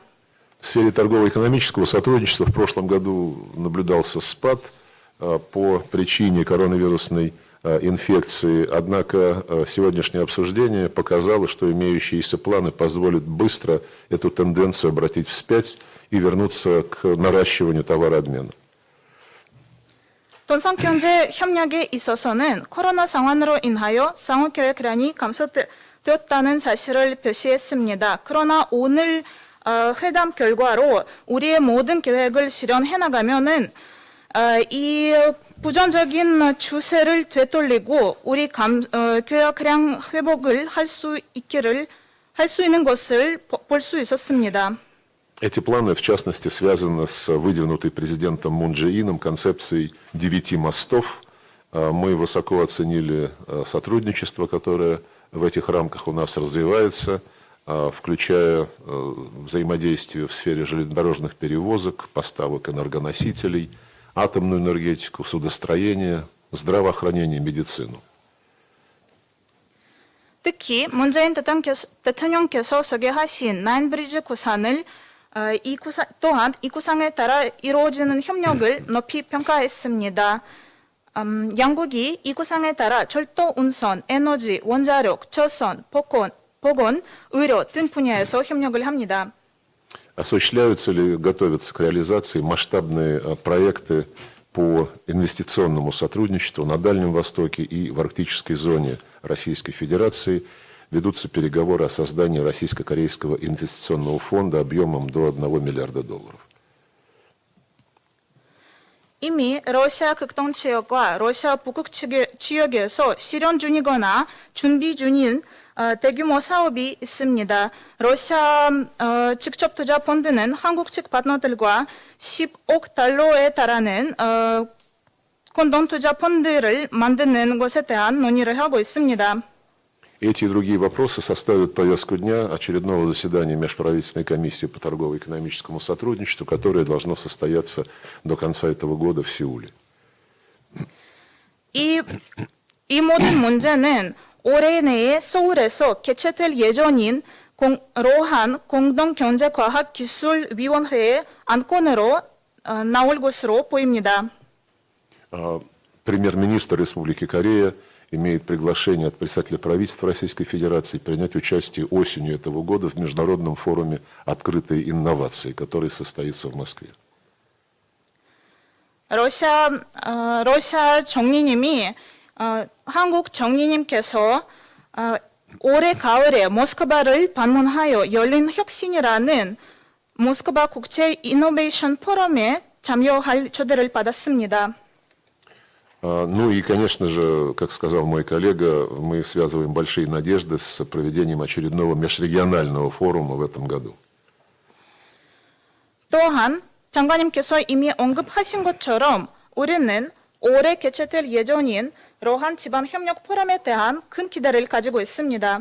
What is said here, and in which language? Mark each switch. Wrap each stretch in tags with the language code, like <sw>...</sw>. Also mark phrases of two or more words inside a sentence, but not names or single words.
<ru>В сфере торгово-экономического сотрудничества в прошлом году наблюдался спад по причине коронавирусной инфекции. Однако сегодняшнее обсуждение показало, что имеющиеся планы позволят быстро эту тенденцию обратить вспять и вернуться к наращиванию товарообмена.</ru> <ko>돈상경제 협력에 있어서는 코로나 상황으로 인하여 상호 교역량이 감소되었다는 사실을 표시했습니다. 그러나 오늘 회담 결과로 우리의 모든 계획을 실현해 나가면은 이 부정적인 추세를 되돌리고 우리 교역량 회복을 할 수 있는 것을 볼 수 있었습니다.</ko> <ru>Эти планы, в частности, связаны с выдвинутой президентом Мун Чже Ином концепцией 9 мостов. Мы высоко оценили сотрудничество, которое в этих рамках у нас развивается, включая взаимодействие в сфере железнодорожных перевозок, поставок энергоносителей, атомную энергетику, судостроение, здравоохранение, медицину.</ru> <ko>특히 문재인 대통령께서 소개하신 나인브리지 구상을 또한 이 구상에 따라 이루어지는 협력을 높이 평가했습니다. 양국이 이 구상에 따라 철도, 운선, 에너지, 원자력, 초선, 보건, 의료 등 분야에서 협력을 합니다.</ko> <ru>Осуществляются ли, готовятся к реализации масштабные проекты по инвестиционному сотрудничеству на Дальнем Востоке и в арктической зоне Российской Федерации. Ведутся переговоры о создании Российско-Корейского инвестиционного фонда объемом до $1 миллиарда.</ru> <ko>이미 러시아 극동 지역과 러시아 북극 지역에서 실현 중이거나 준비 중인 대규모 사업이 있습니다. 러시아 직접 투자 펀드는 한국 측 파트너들과 10억 달러에 달하는 공동 투자 펀드를 만드는 것에 대한 논의를 하고 있습니다.</ko> <ru>Эти и другие вопросы составят повестку дня очередного заседания Межправительственной комиссии по торгово-экономическому сотрудничеству, которое должно состояться до конца этого года в Сеуле.</ru> <ko>이 모든 문제는 올해 내에 서울에서 개최될 예정인 로한 공동경제과학기술위원회의 안건으로 나올 것으로 보입니다.</ko> <ru>Премьер-министр Республики Корея имеет приглашение от председателя правительства Российской Федерации принять участие осенью этого года в международном форуме «Открытые инновации», который состоится в Москве.</ru> <ko>러시아 정리님이 한국 정리님께서 올해 가을에 모스크바를 방문하여 열린 혁신이라는 모스크바 국제 이노베이션 포럼에 참여할 초대를 받았습니다.</ko> <ru>Ну и, конечно же, как сказал мой коллега, мы связываем большие надежды с проведением очередного межрегионального форума в этом году.</ru> <ko>또한 장관님께서 이미 언급하신 것처럼 우리는 올해 개최될 예정인 로한 지방협력 포럼에 대한 큰 기대를 가지고 있습니다.</ko>